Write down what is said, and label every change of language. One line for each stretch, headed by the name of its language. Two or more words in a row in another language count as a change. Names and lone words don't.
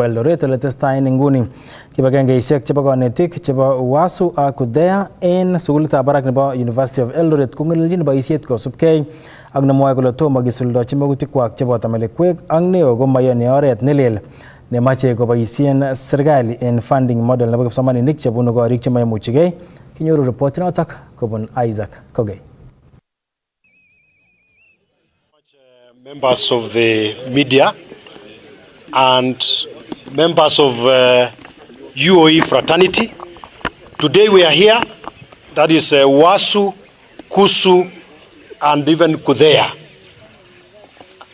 Kalenjin: Eldoret ole testai en inguni kibagengeisiek chebo konetik chebo Wasu ak Kudea en sukulitab barak nebo University of Eldoret kong'elelchin boisiet kosubkei ak nemwoe kole tomo kisuldochi magutikwak cheboto melekwek ak neo komayoni oret nelel nemache koboisien serikali en
English: funding model
Kalenjin: nebo kipsomaninik chebunu korik chemaimuchigei. Kinyoru report notok kobun Isaac Kogei.
English: Members of the media and members of UOE fraternity. Today we are here, that is Wasu, Kusu and even Kudea.